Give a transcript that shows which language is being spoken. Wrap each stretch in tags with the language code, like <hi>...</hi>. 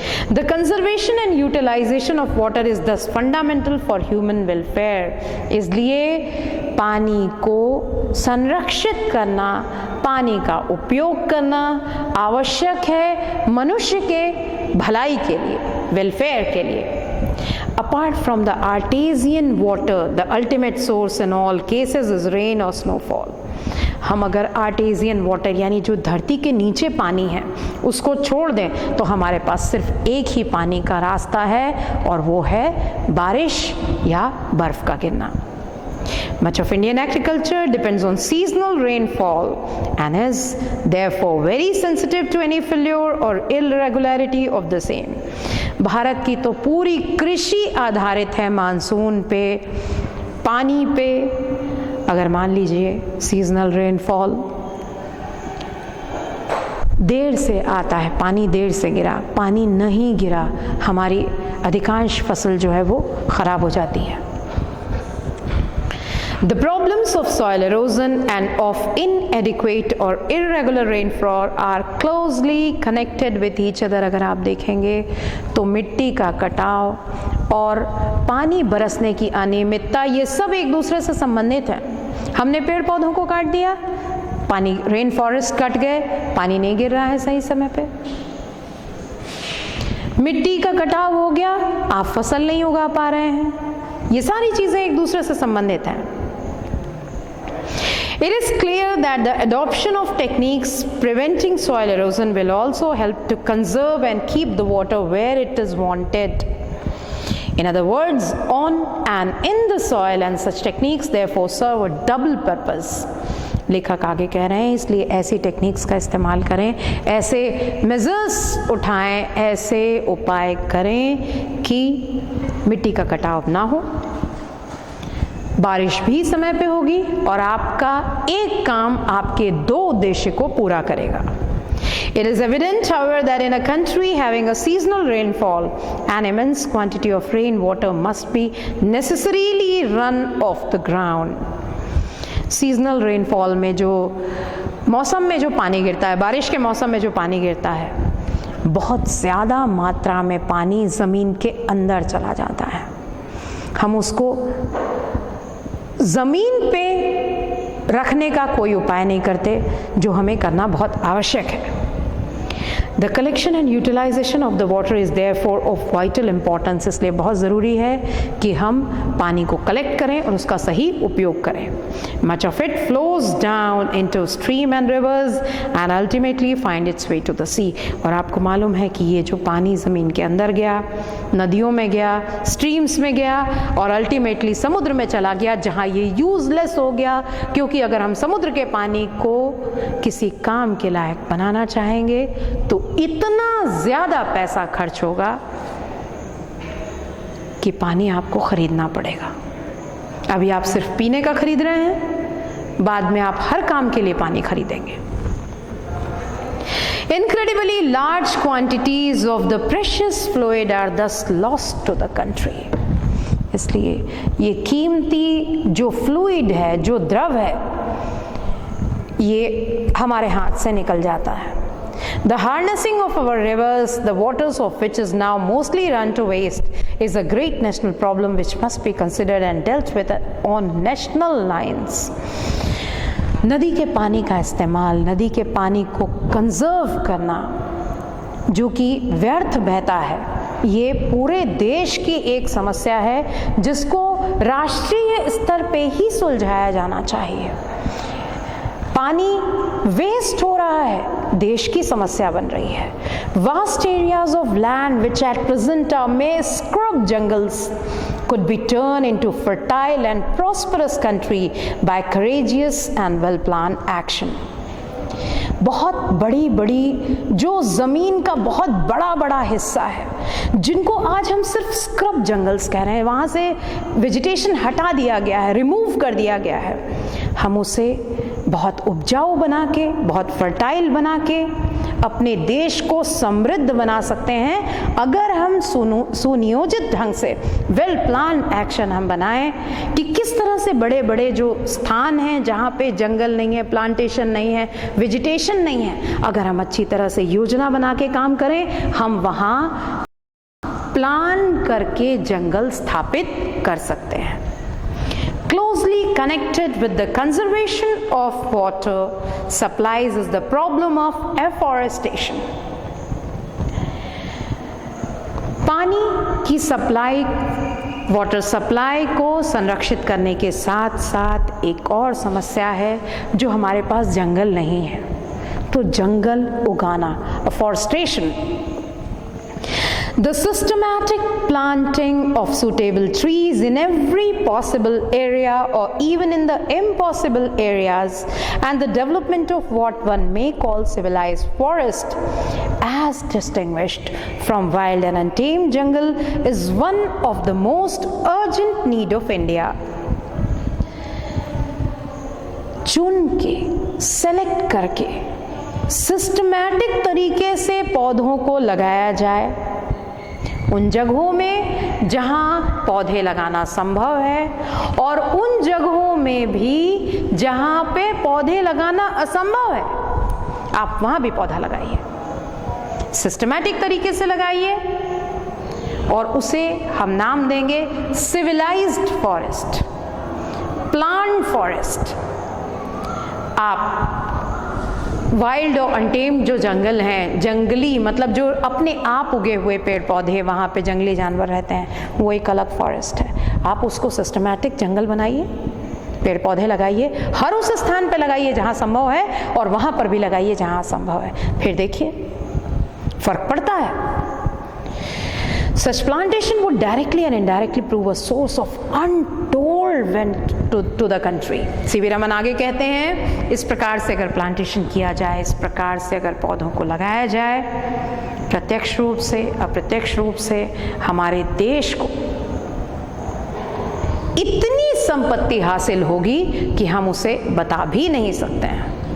<en>The conservation and utilization of water is thus fundamental for human welfare.</en> <hi>इसलिए पानी को संरक्षित करना, पानी का उपयोग करना आवश्यक है मनुष्य के भलाई के लिए, वेलफेयर के लिए।</hi> <en>Apart from the artesian water, the ultimate source in all cases is rain or snowfall.</en> <hi>हम अगर आर्टेजियन वाटर यानी जो धरती के नीचे पानी है उसको छोड़ दें तो हमारे पास सिर्फ एक ही पानी का रास्ता है और वो है बारिश या बर्फ का गिरना।</hi> <en>Much of Indian agriculture depends on seasonal rainfall and is therefore very sensitive to any failure or irregularity of the same.</en> <hi>Bharat की तो पूरी कृषि आधारित है मानसून पे, पानी पे। अगर मान लीजिए सीजनल रेनफॉल देर से आता है, पानी देर से गिरा, पानी नहीं गिरा, हमारी अधिकांश फसल जो है वो खराब हो जाती है।</hi> <en>The problems of soil erosion and of inadequate or irregular rainfall are closely connected with each other.</en> <hi>अगर आप देखेंगे तो मिट्टी का कटाव और पानी बरसने की अनियमितता ये सब एक दूसरे से संबंधित हैं। हमने पेड़ पौधों को काट दिया, पानी, रेन फॉरेस्ट कट गए, पानी नहीं गिर रहा है सही समय पे। मिट्टी का कटाव हो गया, आप फसल नहीं उगा पा रहे हैं। ये सारी चीजें एक दूसरे से संबंधित हैं।</hi> <en>It is clear that the adoption of techniques preventing soil erosion will also help to conserve and keep the water where it is wanted. In other words, on and in the soil, and such techniques therefore serve a double purpose.</en> <hi>लेखक आगे कह रहे हैं इसलिए ऐसी techniques का इस्तेमाल करें, ऐसे मेजर्स उठाएं, ऐसे उपाय करें कि मिट्टी का कटाव ना हो, बारिश भी समय पे होगी और आपका एक काम आपके दो उद्देश्य को पूरा करेगा.</hi> <en>It is evident, however, that in a country having a seasonal rainfall, an immense quantity of rainwater must be necessarily run off the ground.</en> <hi>Seasonal rainfall में जो मौसम में जो पानी गिरता है, बारिश के मौसम में जो पानी गिरता है, बहुत ज़्यादा मात्रा में पानी ज़मीन के अंदर चला जाता है. हम उसको ज़मीन पे रखने का कोई उपाय नहीं करते, जो हमें करना बहुत आवश्यक है.</hi> <en>The collection and utilization of the water is therefore of vital importance.</en> <hi>इसलिए बहुत ज़रूरी है कि हम पानी को कलेक्ट करें और उसका सही उपयोग करें.</hi> <en>Much of it flows down into stream and rivers and ultimately find its way to the sea.</en> <hi>और आपको मालूम है कि ये जो पानी ज़मीन के अंदर गया, नदियों में गया, स्ट्रीम्स में गया और अल्टीमेटली समुद्र में चला गया, जहाँ ये यूजलेस हो गया. क्योंकि अगर हम समुद्र के पानी को किसी काम के लायक बनाना चाहेंगे तो इतना ज़्यादा पैसा खर्च होगा कि पानी आपको खरीदना पड़ेगा. अभी आप सिर्फ पीने का खरीद रहे हैं, बाद में आप हर काम के लिए पानी खरीदेंगे.</hi> <en>Incredibly large quantities of the precious fluid are thus lost to the country.</en> <hi>इसलिए ये कीमती जो फ्लूइड है, जो द्रव है, ये हमारे हाथ से निकल जाता है.</hi> <en>The harnessing of our rivers, the waters of which is now mostly run to waste, is a great national problem which must be considered and dealt with on national lines.</en> <hi>नदी के पानी का इस्तेमाल, नदी के पानी को कंजर्व करना, जो कि व्यर्थ बहता है, ये पूरे देश की एक समस्या है जिसको राष्ट्रीय स्तर पे ही सुलझाया जाना चाहिए. पानी वेस्ट हो रहा है, देश की समस्या बन रही है.</hi> <en>Vast areas of land which at present are mere scrub jungles could be turned into fertile and prosperous country by courageous and well-planned action.</en> <hi>बहुत बड़ी बड़ी जो ज़मीन का बहुत बड़ा बड़ा हिस्सा है, जिनको आज हम सिर्फ स्क्रब जंगल्स कह रहे हैं, वहाँ से वेजिटेशन हटा दिया गया है, रिमूव कर दिया गया है, हम उसे बहुत उपजाऊ बना के, बहुत फर्टाइल बना के अपने देश को समृद्ध बना सकते हैं अगर हम सुनियोजित ढंग से वेल प्लान एक्शन हम बनाएं कि किस तरह से बड़े बड़े जो स्थान हैं जहाँ पे जंगल नहीं है, प्लांटेशन नहीं है, वेजिटेशन नहीं है, अगर हम अच्छी तरह से योजना बना के काम करें, हम वहाँ प्लान करके जंगल स्थापित कर सकते हैं.</hi> <en>Closely connected with the conservation of water supplies is the problem of afforestation.</en> <hi>पानी की सप्लाई, वाटर सप्लाई को संरक्षित करने के साथ साथ एक और समस्या है, जो हमारे पास जंगल नहीं है, तो जंगल उगाना, afforestation.</hi> <en>The systematic planting of suitable trees in every possible area or even in the impossible areas and the development of what one may call civilized forest as distinguished from wild and untamed jungle is one of the most urgent need of India.</en> <hi>चुन के, select करके, systematic तरीके से पौधों को लगाया जाए उन जगहों में जहाँ पौधे लगाना संभव है और उन जगहों में भी जहाँ पे पौधे लगाना असंभव है, आप वहाँ भी पौधा लगाइए, सिस्टमैटिक तरीके से लगाइए और उसे हम नाम देंगे सिविलाइज्ड फॉरेस्ट, प्लांट फॉरेस्ट. आप वाइल्ड और अनटेम्ड जो जंगल हैं, जंगली मतलब जो अपने आप उगे हुए पेड़ पौधे, वहाँ पे जंगली जानवर रहते हैं, वो एक अलग फॉरेस्ट है. आप उसको सिस्टमैटिक जंगल बनाइए पेड़ पौधे लगाइए, हर उस स्थान पे लगाइए जहाँ संभव है, और वहाँ पर भी लगाइए जहाँ असंभव है। फिर देखिए फर्क पड़ता है।</hi> <en>Such plantation would directly and indirectly prove a source of untold wealth to the country.</en> <hi>CV Raman आगे कहते हैं, इस प्रकार से अगर प्लांटेशन किया जाए, इस प्रकार से अगर पौधों को लगाया जाए, प्रत्यक्ष रूप से अप्रत्यक्ष रूप से हमारे देश को इतनी संपत्ति हासिल होगी कि हम उसे बता भी नहीं सकते हैं।</hi>